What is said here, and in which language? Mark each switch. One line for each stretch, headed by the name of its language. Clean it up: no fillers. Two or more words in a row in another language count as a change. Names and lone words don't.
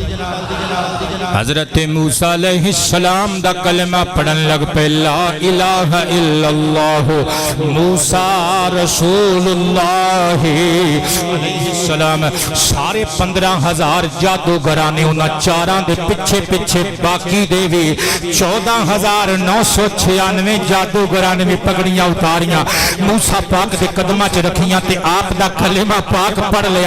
Punjabi: حضرت موسیٰ علیہ السلام دا کلمہ پڑھن لگ پئے
Arabic: لا إله إلا الله موسى رسول الله عليه السلام
Punjabi: سارے 15,000 جادوگراں نے اوہناں چاراں دے پچھے پچھے باقی دے وی 14,996 جادوگراں نے وی پگڑیاں اتاریاں موسیٰ پاک دے قدماں چ رکھیاں تے آپ دا کلمہ پاک پڑھ لیا